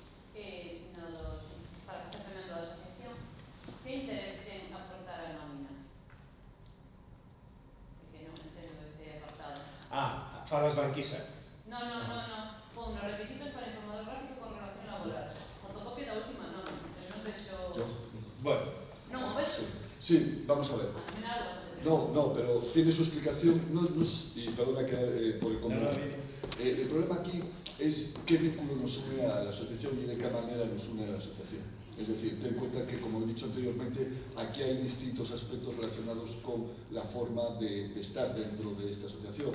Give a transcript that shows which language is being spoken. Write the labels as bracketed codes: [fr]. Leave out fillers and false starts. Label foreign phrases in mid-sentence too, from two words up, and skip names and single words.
[gl] Para facer tamén da asociación, que interés ten aportar a nómina? Que non entendo ese apartado. Falas da Anquisa. No. Pon os requisitos para informador gráfico con relación laboral. Fotocopia da última nómina. Non vexo... Bueno. Non o vexo. [es] Sí, vamos a ver. No, pero tiene su explicación, y perdona que por el comentario. El problema aquí es qué vínculo nos une a la asociación y de qué manera nos une a la asociación. Es decir, ten en cuenta que, como he dicho anteriormente, aquí hay distintos aspectos relacionados con la forma de estar dentro de esta asociación.